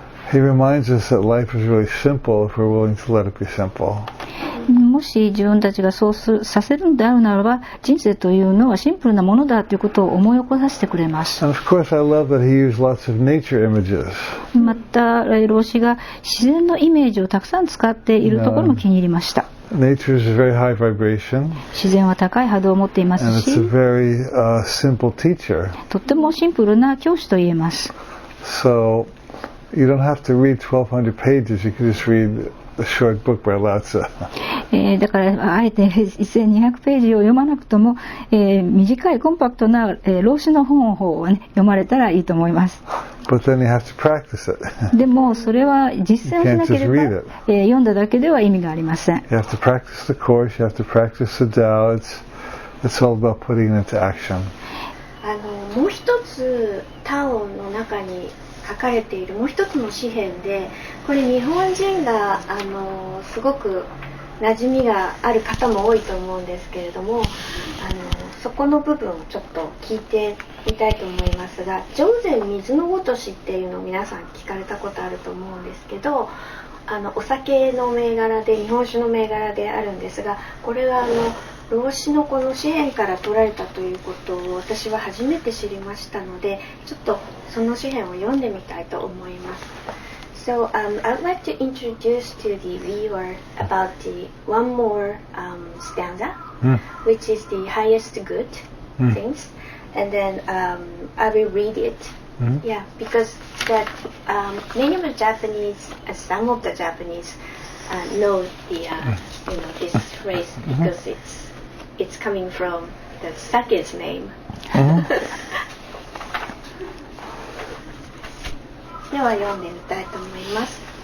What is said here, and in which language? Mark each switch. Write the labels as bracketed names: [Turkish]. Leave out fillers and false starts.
[English] He reminds us that life is really simple if we're willing to let it be simple. [Japanese] もし自分たちがそうさせるのであるならば、人生というのはシンプルなものだということを思い起こさせてくれます。 [English] And of course, I love that he used lots of nature images. [Japanese] また老子が自然のイメージをたくさん使っているところも気に入りました。 [English] Nature is a very high vibration. [Japanese] 自然は高い波動を持っていますし、 [English] and it's a very simple teacher. [Japanese] とってもシンプルな教師と言えます。 [English] So you don't have to read 1200 pages. You can just read a short book by Lao Tzu. [Japanese] だからあえて1200ページを読まなくとも、短いコンパクトな、老子の本を、読まれたらいいと思います。 [English] But then you have to practice it. [Japanese] でもそれは実践をしなければ、読んだだけでは意味がありません。 [English] You have to practice the course. You have to practice the Tao. It's all about putting it into action. [Japanese] もう一つタオの中に書かれているもう一つの詩篇で、これ日本人がすごく馴染みがある方も多いと思うんですけれども、そこの部分をちょっと聞いてみたいと思いますが、上善水のごとしっていうのを皆さん聞かれたことあると思うんですけど、お酒の銘柄で日本酒の銘柄であるんですが、これは老子のこの詩篇から取られたということを私は初めて知りましたので、ちょっとその詩篇を読んでみたいと思います。 [English] So I'd like to introduce to the viewer about the one more stanza, which is the highest good things, and then I will read it. Yeah, because that many of the Japanese, some of the Japanese know the this phrase because it's coming from the sake's name. [Japanese] では読んでみたいと思います。